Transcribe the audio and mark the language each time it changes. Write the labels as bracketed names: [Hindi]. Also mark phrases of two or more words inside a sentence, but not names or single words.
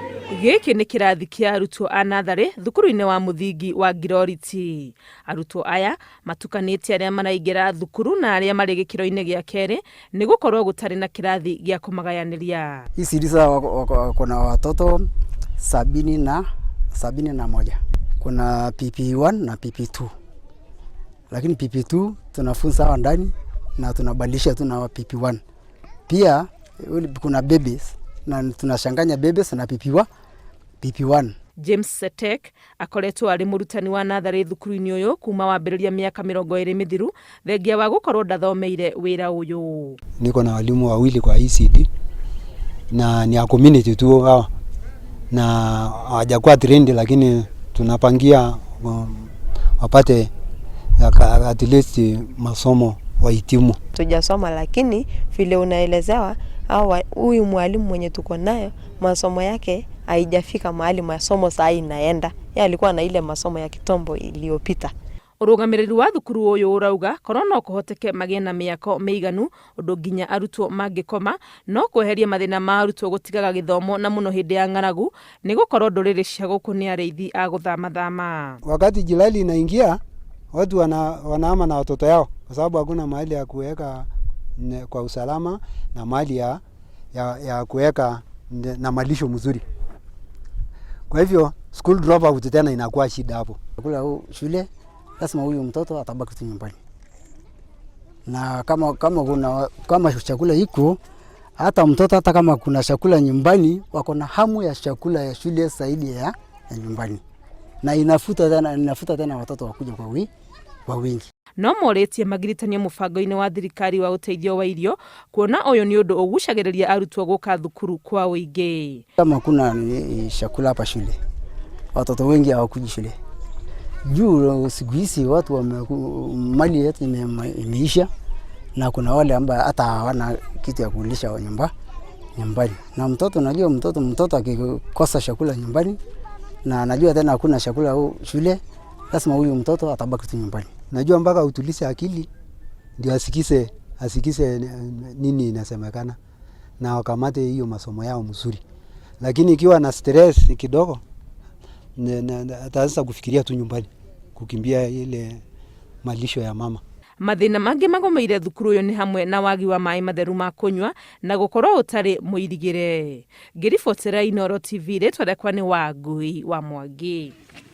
[Kikuyu] Gĩkĩ nĩ kĩrathi kĩa arutwo a natharĩ thukuru-inĩ wa mũthingi wa Ngiroriti. Arutwo aya matukanĩtie arĩa maraingĩra thukuru na arĩa marĩ gĩkĩro-inĩ gĩa kerĩ nĩ gũkorwo gũtarĩ na kĩrathi gĩa kũmagayanĩria. [Swahili] Hizi darasa kuna watoto 71. Kuna PP1 na PP2. Lakini PP2 tunafunza hapa ndani na tunabadilisha tu na PP1. Pia kuna babies na tunashanganya babies na PP1. [Kikuyu] James Setek akoretwo arĩ mũrutani wa natharĩ thukuru-inĩ ũyũ kuma wambĩrĩria mĩaka 20 mithiru thengia wa gũkorwo ndathomeire wĩra ũyũ. [Swahili] Niko na walimu wawili kwa ECD na ni ya community tu hao, na hawajakuwa trained, lakini tunapangia wapate [English] at least [Swahili] masomo wahitimu. Tujasoma, lakini vile unaelezewa au huyu mwalimu mwenye tuko nayo masomo yake haijafika mahali masomo saa inaenda. Yeye alikuwa na ile masomo ya kitombo iliyopita. [Kikuyu] Ũrũgamĩrĩri wa thukuru ũyũ ũrauga korwo no kũhoteke magĩe na mĩako mĩiganu ũndũ nginya arutwo mangĩkoma no kweheria mathĩna ma arutwo gũtigaga gĩthomo na mũno hĩndĩ ya ng'aragu nĩ gũkorwo ndũrĩrĩ cia gũkũ nĩ arĩithi a gũthama. [Swahili] Wakati jilali inaingia watu wanahama na watoto yao kwa sababu hakuna mahali ya kuweka kwa usalama na mahali ya kuweka na malisho mzuri. Kwa hivyo [English] school dropout [Swahili] tena inakuwa shida hapo. Kula shule lazima huyu mtoto atabaki tu nyumbani. Na kama chakula iko, hata mtoto hata kama kuna chakula nyumbani wako na hamu ya chakula ya shule zaidi ya nyumbani. Na inafuta tena watoto wakuja kwa wingi. [Kikuyu] No moretie magiritania mũbango-inĩ wa thirikari wa ũteithio wa irio kuona ũyũ nĩ ũndũ ũgucagĩrĩria arutwo gũka thukuru kwa ũingĩ. [Swahili] Kama kuna chakula hapa shule, watoto wengi hawakuji shule. Juu siku hizi watu mali yetu imeisha na kuna wale ambao hata hawana kitu ya kulisha nyumbani. Na mtoto najua mtoto akikosa chakula nyumbani na najua tena hakuna chakula shule, lazima huyu mtoto atabaki tu nyumbani. Najua mpaka utulize akili ndio asikise nini inasemekana na wakamate hiyo masomo yao mzuri. Lakini ikiwa na stress kidogo ataanza kufikiria tu nyumbani, kukimbia ile malisho ya mama. [Kikuyu] Mathĩna mangĩ magomeire thukuru ũyũ nĩ hamwe na wagi wa maĩ matheru ma kũnyua na gũkorwo ũtarĩ mũirigĩre. Ngiribotera Ngiroriti TV rĩtwa rĩakwa nĩ Wangui wa Mwangi.